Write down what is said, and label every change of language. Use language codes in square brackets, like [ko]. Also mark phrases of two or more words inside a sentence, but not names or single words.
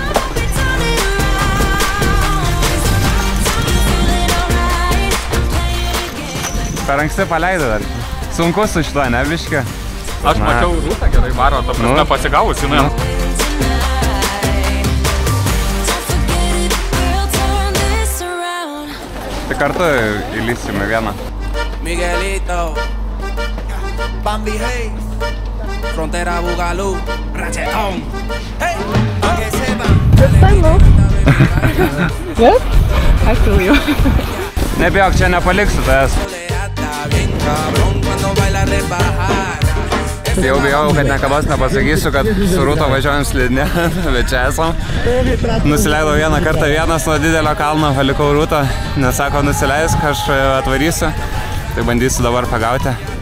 [lt] Per anksti paleidai dar. Sunku su šituo, ne biški? Aš mačiau Rūtą gerai varo, ta prasme pasigavusi, nu. Tai kartu įlysime vieną. Miguelito, Bambi Hayes, Frontera Bugalú, Rachetón. [es] Hey, pa' que sepan. [en] Yes? I feel you. [lt] Nebijok, čia nepaliksiu tavęs. Jau bijau, kad niekada nepasakysiu, kad su Rūta važiuojam slidinė, bet čia esam. Nusileidau vieną kartą vienas nuo didelio kalno, palikau Rūtą, nes sako nusileisk, aš atvarysiu, tai bandysiu dabar pagauti.